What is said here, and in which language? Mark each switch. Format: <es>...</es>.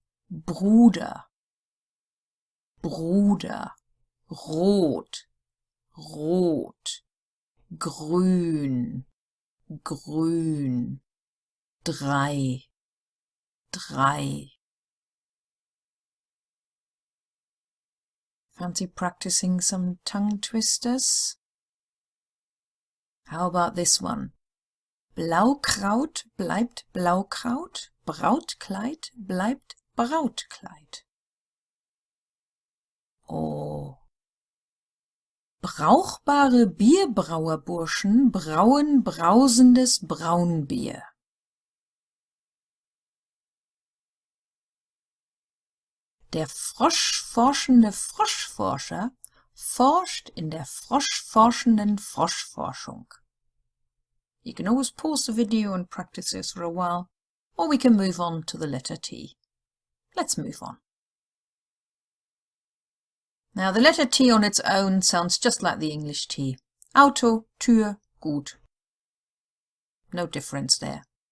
<de>Bruder, Bruder, Rot, Rot, Grün, Grün, drei, drei.</de> <en>Fancy practicing some tongue twisters? How about this one?</en> <de>Blaukraut bleibt Blaukraut, Brautkleid bleibt Brautkleid. Oh. Brauchbare Bierbrauerburschen brauen brausendes Braunbier. Der froschforschende Froschforscher forscht in der froschforschenden Froschforschung.</de> <en>You can always pause the video and practice this for a while, or we can move on to the letter T. Let's move on. Now the letter T on its own sounds just like the English T. Auto, Tür, gut. No difference there.</en>